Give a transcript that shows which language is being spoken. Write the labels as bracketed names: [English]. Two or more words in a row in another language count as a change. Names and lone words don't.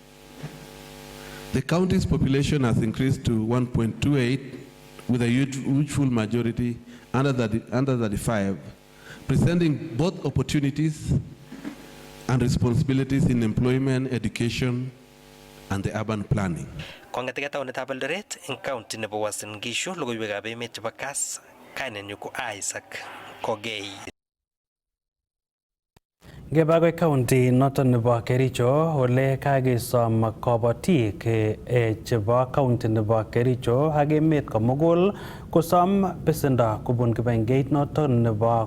[English] The county's population has increased to 1.28 with a youthful majority under 35, presenting both opportunities and responsibilities in employment, education, and the urban planning. [Kalenjin] Kong'eteke taonitab Eldoret eng county nebo Uasin Gishu, logoiwekab emet chebo Kass, kainenyu ko Isaac Kogei. Ngeba county noton nebo Kericho ole kagesom kobotik chebo county nebo Kericho ak emet komugul kosom besendo kobun kibengeit noton nebo